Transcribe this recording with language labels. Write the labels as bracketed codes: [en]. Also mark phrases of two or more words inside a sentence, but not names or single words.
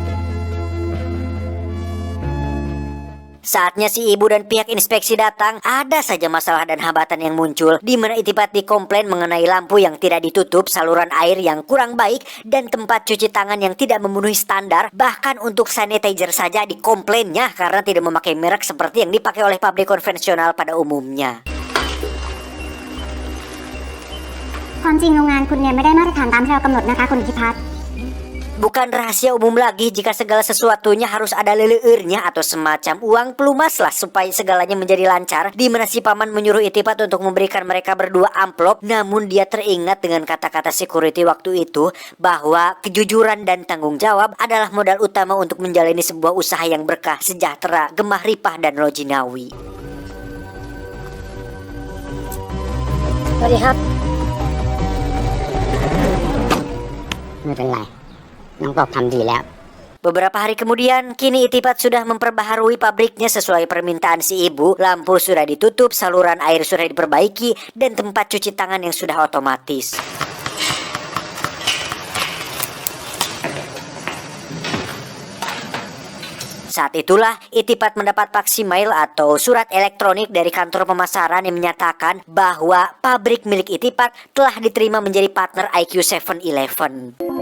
[id] Saatnya si ibu dan pihak inspeksi datang, ada saja masalah dan hambatan yang muncul, di mana Itipat dikomplain mengenai lampu yang tidak ditutup, saluran air yang kurang baik, dan tempat cuci tangan yang tidak memenuhi standar. Bahkan untuk sanitizer saja dikomplainnya karena tidak memakai merek seperti yang dipakai oleh pabrik konvensional pada umumnya. [th] ความจริงโรงงานคุณเนี่ยไม่ได้มาตรฐานตามที่เรากำหนดนะคะคุณอิทธิพัฒน์ [id] Bukan rahasia umum lagi jika segala sesuatunya harus ada leleurnya atau semacam uang pelumas lah supaya segalanya menjadi lancar, di mana si paman menyuruh Itipat untuk memberikan mereka berdua amplop. Namun dia teringat dengan kata-kata security waktu itu bahwa kejujuran dan tanggung jawab adalah modal utama untuk menjalani sebuah usaha yang berkah, sejahtera, gemah ripah dan lojinawi. [th] สวัสดีครับ ไม่เป็นไร น้องกบทำดีแล้ว [id] Beberapa hari kemudian, kini Itipat sudah memperbaharui pabriknya sesuai permintaan si ibu. Lampu sudah ditutup, saluran air sudah diperbaiki, dan tempat cuci tangan yang sudah otomatis. Saat itulah Itipat mendapat faksimail atau surat elektronik dari kantor pemasaran yang menyatakan bahwa pabrik milik Itipat telah diterima menjadi partner IQ 7-Eleven.